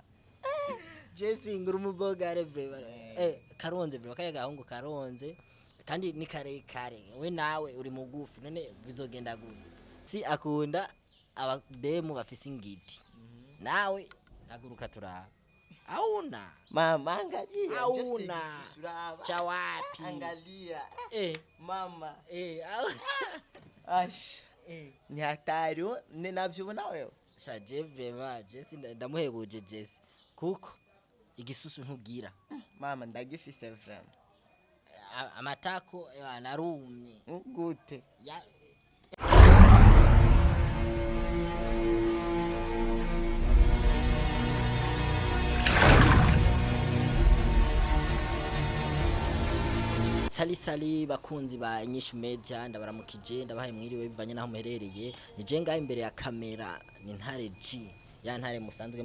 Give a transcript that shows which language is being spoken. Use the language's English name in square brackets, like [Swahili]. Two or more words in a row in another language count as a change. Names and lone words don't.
[Rundi] Jesse nguru umubogare vraiment karonze vraiment kajya gahungu karonze kandi ni kare we nawe uri mugufi none bizogenda gute si akunda abademu bafise ingiti nawe haguruka turaba auna [Swahili] mama angalia auna cha wapi angalia mama ash ni hatari ni navyubona wewe [Rundi] sha je vraiment Jesse ndamuhebuje Jesse kuko igisusu ntugira mama ndagifise vraiment amatako narumye gute Sali bakunzi ba Inyishu Media ndabaramukije ndabahaye mwiriwe bivanye naho muherereye nije ngaho imbere ya kamera ni Ntare G ya Ntare musanzwe